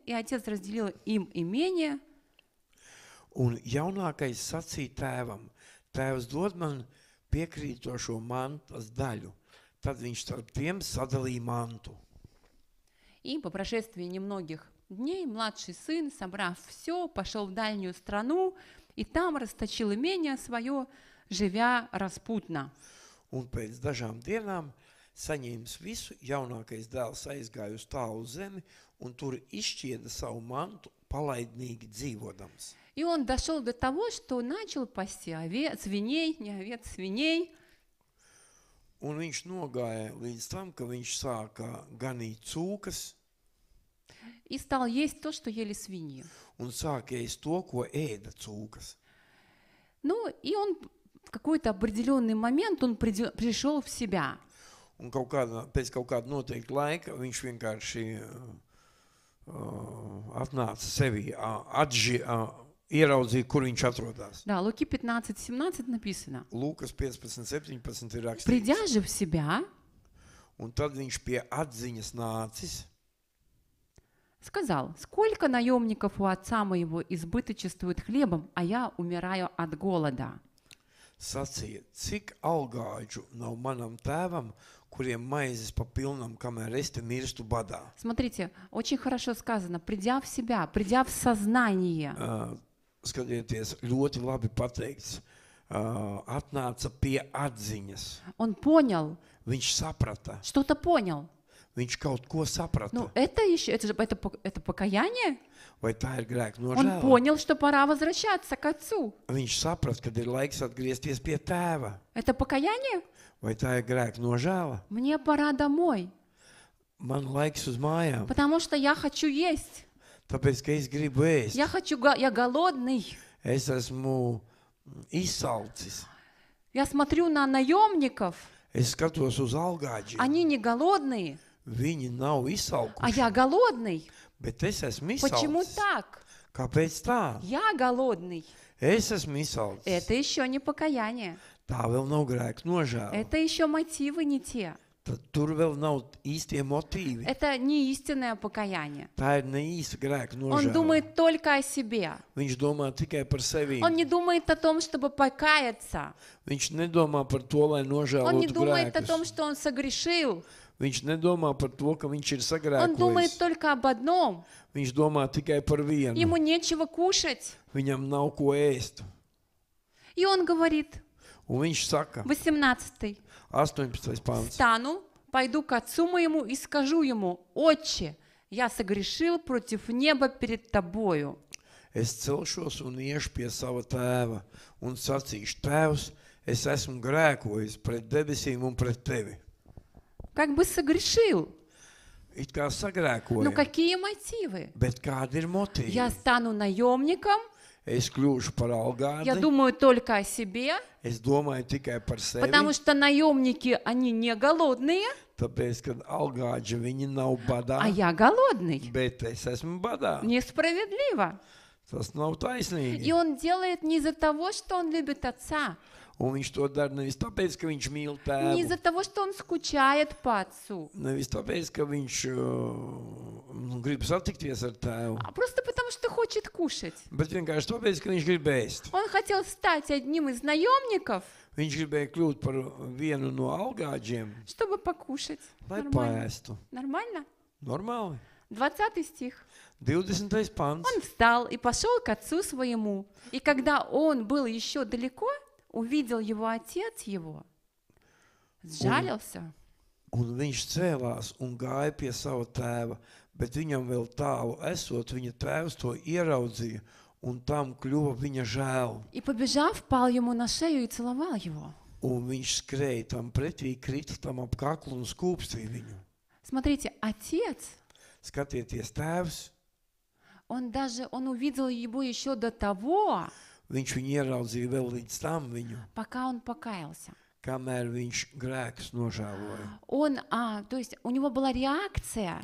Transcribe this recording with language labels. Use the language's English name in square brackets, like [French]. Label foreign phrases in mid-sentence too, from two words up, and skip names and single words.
[Russian] И отец разделил им имение. [Latvian] Un jaunākais sacīja tēvam, tēvs dod man piekrītošo mantas daļu. Tad viņš starp tiem sadalīja mantu. [Russian] И по прошествии немногих дней младший сын, собрав все, пошел в дальнюю страну, и там расточил имение свое, живя распутно. [Latvian] Un pēc dažām dienām saņēmis visu, jaunākais dēls aizgāja uz tālu zemi un tur izšķieda savu mantu, palaidnīgi dzīvodams. [Russian] И он дошел до того, что начал пасти свиней, не овец, свиней. [Latvian] Un viņš nogāja līdz tam, ka viņš sāka ganīt cūkas [Russian] И стал есть то, что ели свиньи. [Latvian] un sāka ēst to, ko ēda cūkas. [Russian] Ну, и он в какой-то определенный момент он пришел в себя. [Latvian] Un pēc kaut kāda noteikta laika viņš vienkārši atnāca sevi, ieraudzīja, kur viņš atrodas. [Russian] Да, Луки 15:17 написано. [Latvian] Lūkas 15:17 ir rakstīts. [Russian] Придя же в себя, [Latvian] Un tad viņš pie atziņas nācis, [Russian] сказал: сколько наемников у отца моего избыточествует хлебом, а я умираю от голода. [Latvian] sacīja, cik algāģu nav manam tēvam, kuriem maizes pa pilnam, kamēr es te mirstu badā. [Russian] Смотрите, очень хорошо сказано, придя в себя, придя в сознание. [Latvian] Skatieties, ļoti labi pateikts, atnāca pie atziņas. [Russian] Он понял, [Latvian] Viņš saprata, [Russian] что-то понял. [Latvian] viņš kaut ko saprata. [Russian] Ну, это еще, это покаяние. [Latvian] Vai tā ir grēka [Russian] Он [Latvian] nožēla? [Russian] понял, что пора возвращаться к отцу. [Latvian] Viņš saprata, kad ir laiks atgriezties pie tēva. [Russian] Это покаяние? [Latvian] Vai tā ir grēka nožēla? [Russian] Мне пора домой, [Latvian] Man laiks uz mājām, [Russian] потому что я хочу есть. [Latvian] tāpēc, ka es gribu ēst. [Russian] Я голодный. [Latvian] Es esmu izsalcis. [Russian] Я смотрю на наемников, [Latvian] Es skatos uz algāģiem. [Russian] они не голодные, [Latvian] Viņi nav [Russian] а [Latvian] izsalkuši, [Russian] я голодный. [Latvian] bet es esmu [Russian] Почему [Latvian] izsalcis. [Russian] так? [Latvian] Kāpēc tā? [Russian] Я голодный. [Latvian] Es esmu izsalcis. [Russian] Это еще не покаяние. [Latvian] Tā vēl nav grēka nožēla. [Russian] Это еще мотивы не те. [Latvian] Tad tur vēl nav īstie motīvi. [Russian] Это не истинное покаяние. [Latvian] Tā ir ne īsta grēka [Russian] Он [Latvian] nožēla. [Russian] думает только о себе. [Latvian] Viņš domā tikai par sevi. [Russian] Он не думает о том, чтобы покаяться. [Latvian] Viņš nedomā par to, lai [Russian] Он не [Latvian] nožēlotu [Russian] думает о том, [Latvian] grēkus. [Russian] что он sогрешил. [Latvian] Viņš nedomā par to, ka viņš ir [Russian] Он думает [Latvian] sagrēkojis. [Russian] только об одном. [Latvian] Viņš domā tikai par vienu. [Russian] Ему нечего кушать. [Latvian] Viņam nav ko ēst. [Russian] И он говорит, [Latvian] Un viņš saka, [Russian] 18. [Latvian] 18. pāns. [Russian] Встану, пойду к отцу моему и скажу ему: Отче, я согрешил против неба перед тобою. [Latvian] Es celšos un iešu pie sava tēva un sacīšu, tēvs, es esmu grēkojis pret debesīm un pret tevi. [Russian] Как бы согрешил. [Latvian] It kā [Russian] Но [Latvian] sagrēkoju, [Russian] какие мотивы? [Latvian] bet kādi ir motīvi? [Russian] Я стану наемником, [Latvian] Es kļūšu par [Russian] я [Latvian] algādi, [Russian] думаю только о себе, [Latvian] es domāju tikai par sevi, [Russian] потому что наемники, они не голодные, [Latvian] tāpēc, ka algāģi viņi nav badā, [Russian] а я голодный. [Latvian] bet es esmu badā. [Russian] Несправедливо. [Latvian] Tas nav [Russian] И [Latvian] taisnīgi. [Russian] он делает не из-за того, что он любит отца, [Latvian] Un viņš to dara nevis tāpēc, ka viņš mīl [Russian] не из-за [Latvian] tēvu, [Russian] того, что он скучает по отцу, [Latvian] nevis tāpēc, ka viņš grib satikties ar tēvu, [Russian] а просто потому, что хочет кушать. [Latvian] bet vienkārši tāpēc, ka viņš grib ēst. [Russian] Он хотел стать одним из наемников, [Latvian] Viņš gribēja kļūt par vienu no algāģiem, [Russian] чтобы покушать. [Latvian] lai [Russian] Нормально? [Latvian] paēstu. [Russian] Нормально? [Latvian] Normāli. [Russian] 20 стих. [Latvian] 20. pants. [Russian] Он встал и пошел к отцу своему. И когда он был еще далеко, увидел его отец его, сжалился [Latvian] Un viņš cēlās un gāja pie sava tēva, bet viņam vēl tālu esot, viņa tēvs to ieraudzīja, un tam kļuva viņa žēl. [Russian] и, побежав, пал ему на шею и целовал его. [Latvian] Un viņš skrēja tam pretī, krita tam ap kaklu un skūpstīja viņu. [Russian] Смотрите, отец, [Latvian] Skatieties, tēvs, [Russian] он увидел его еще до того, [Latvian] viņš viņu ieraudzīja vēl līdz tam viņu, [Russian] пока он покаялся. [Latvian] kamēr viņš grēkus nožēloja. [Russian] То есть у него была реакция,